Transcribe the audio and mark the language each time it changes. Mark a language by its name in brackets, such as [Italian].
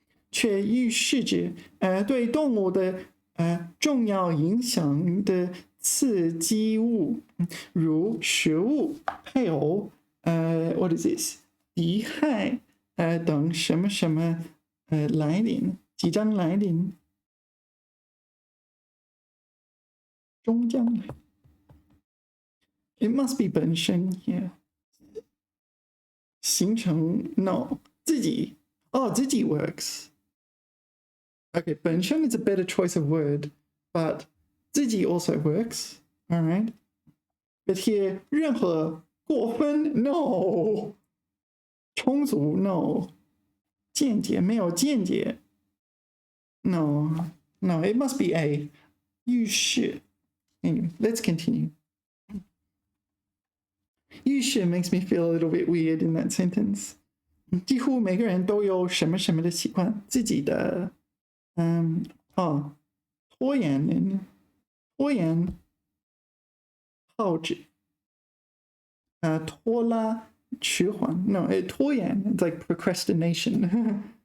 [Chinese] 却预示着对动物的重要影响的刺激物，如食物、配偶， [English] what is this？ [Chinese] 敌害等什么什么来临，即将来临，终将来。 [English] It must be 本身 here. 形成 no 自己works. Okay, 本身 is a better choice of word, but 自己 also works. All right. But here [Chinese] 任何过分 [English] no. [Chinese] 充足 [English] no. [Chinese] 间接没有间接 no. [English] It must be A. 预示 Anyway, let's continue. 预示 makes me feel a little bit weird in that sentence. [Chinese] 几乎每个人都有什么什么的习惯，自己的拖延耗纸拖拉迟缓 [English] no [Chinese] 拖延 [English] it's like procrastination